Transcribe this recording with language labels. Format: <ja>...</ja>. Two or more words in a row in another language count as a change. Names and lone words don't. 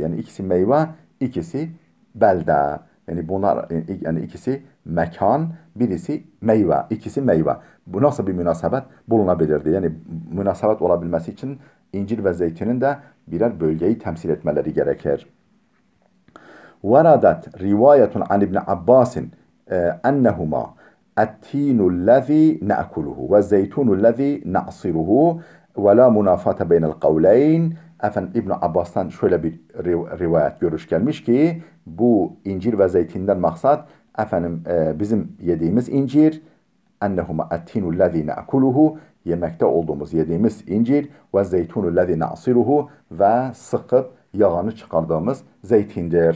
<tr>Yani ikisi meyve, ikisi belde. Yani bunlar, yani ikisi mekan, birisi meyve, ikisi meyve. Bu nasıl bir münasebet bulunabilirdi? Yani münasebet olabilmesi için incir ve zeytinin de birer bölgeyi temsil etmeleri gerekir.</tr> <ar>وردت رواية عن ابن عباس أنهما التين الذي نأكله والزيتون الذي نعصره ولا منافاة بين القولين.</ar> <tr>Efendim İbn Abbas'tan şöyle bir rivayet, görüş gelmiş ki bu incir ve zeytinden maksat efendim bizim yediğimiz incir,</tr> <ar>أنهما التين الذي نأكله,</ar> <tr>yemekte olduğumuz yediğimiz incir,</tr> <ar>والزيتون الذي نعصره,</ar> <tr>ve sıkıp yağını çıkardığımız zeytindir.</tr>